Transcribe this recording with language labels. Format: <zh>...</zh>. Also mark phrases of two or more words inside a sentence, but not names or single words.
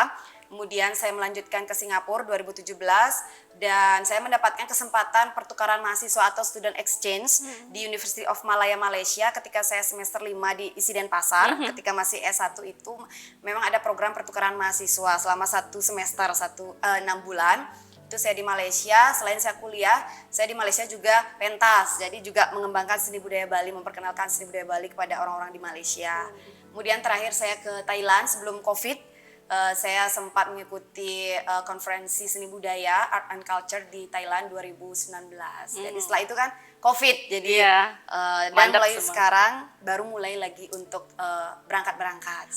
<id>Kemudian saya melanjutkan ke Singapura 2017 dan saya mendapatkan kesempatan pertukaran mahasiswa atau</id> <en>student exchange</en> <id>di University of Malaya, Malaysia ketika saya semester 5 di Isi Denpasar. Ketika masih S1 itu memang ada program pertukaran mahasiswa selama 1 semester, 6 bulan. Itu saya di Malaysia. Selain saya kuliah, saya di Malaysia juga pentas, jadi juga mengembangkan seni budaya Bali, memperkenalkan seni budaya Bali kepada orang-orang di Malaysia. Kemudian terakhir saya ke Thailand sebelum COVID, saya sempat mengikuti konferensi seni budaya</id> <en>Art and Culture</en> <id>di Thailand 2019. Jadi setelah itu kan COVID, jadi dan mulai sekarang baru mulai lagi untuk berangkat-berangkat.</id>